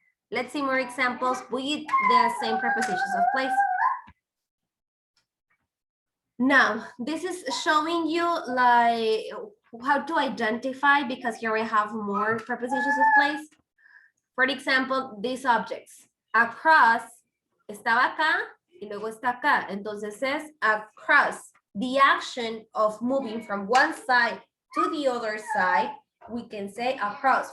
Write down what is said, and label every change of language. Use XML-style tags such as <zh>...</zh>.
<en>Let's see more examples with the same prepositions of place. Now, this is showing you like how to identify, because here we have more prepositions of place. For example, these objects.</en> <es>Across, estaba acá y luego está acá. Entonces es across.</es> <en>The action of moving from one side to the other side, we can say across.</en>